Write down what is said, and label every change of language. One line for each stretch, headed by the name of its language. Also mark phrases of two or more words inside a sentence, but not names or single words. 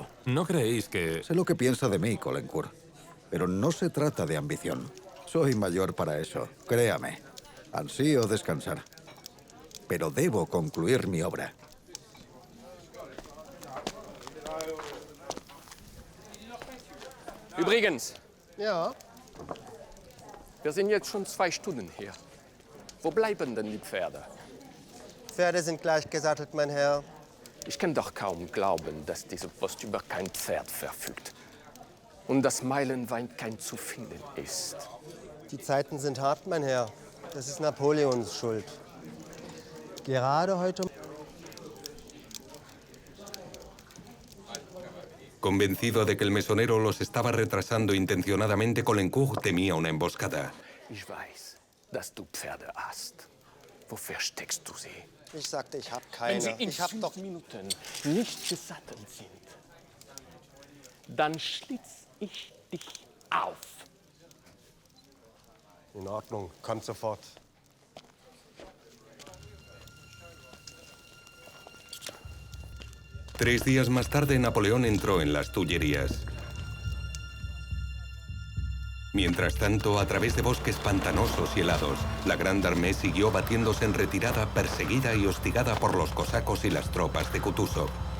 Spanish: ¿No creéis que...? Sé lo que piensa de mí, Caulaincourt, pero no se trata de ambición. Soy mayor para eso, créame. Ansío descansar. Pero debo concluir mi obra.
German: Übrigens. Ja. Wir sind jetzt schon 2 Stunden hier. Wo bleiben denn die Pferde? Pferde sind gleich gesattelt, mein Herr. Ich kann doch kaum glauben, dass diese Post über kein Pferd verfügt. Und dass Meilenwein kein zu finden ist. Die Zeiten sind hart, mein Herr. Das ist Napoleons Schuld. Gerade heute...
Spanish: Convencido de que el mesonero los estaba retrasando intencionadamente, Caulaincourt temía una emboscada.
German: Ich weiß, dass du Pferde hast. Wo versteckst du sie? Ich sagte, ich habe keine. Wenn sie in 5 Minuten nicht gesattelt sind, dann schlitz ich dich auf. In Ordnung, kommt sofort.
Spanish: Tres días más tarde, Napoleón entró en las Tullerías. Mientras tanto, a través de bosques pantanosos y helados, la Grande Armée siguió batiéndose en retirada, perseguida y hostigada por los cosacos y las tropas de Kutuzov.